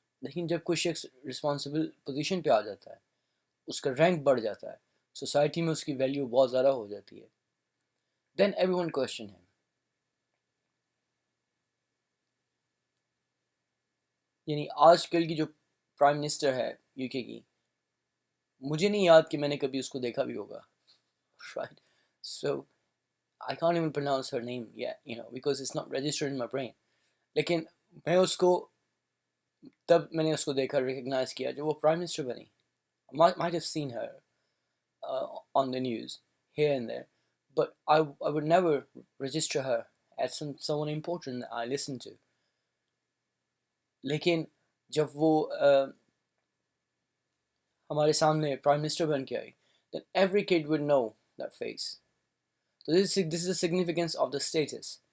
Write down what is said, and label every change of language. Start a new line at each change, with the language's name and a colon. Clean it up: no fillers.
Urdu: لیکن جب کوئی شخص رسپانسبل پوزیشن پہ آ جاتا ہے، اس کا رینک بڑھ جاتا ہے، سوسائٹی میں اس کی ویلیو بہت زیادہ ہو جاتی ہے،
English: then every one question
Urdu: ہے. یعنی آج کل کی جو پرائم منسٹر ہے یو کے کی، مجھے نہیں یاد کہ میں نے کبھی اس کو دیکھا بھی ہوگا.
English: Right. So I can't even pronounce her name yet, because it's not registered in my brain.
Urdu: لیکن میں اس کو تب میں نے اس کو دیکھا، ریکگنائز کیا جب وہ پرائم منسٹر بنی.
English: might have seen her on the news here and there, but I would never register her as someone important that I listen to. لیکن
Urdu: جب وہ ہمارے سامنے پرائم منسٹر بن کے آئی,
English: then every kid would know that face. So this is the significance of the status.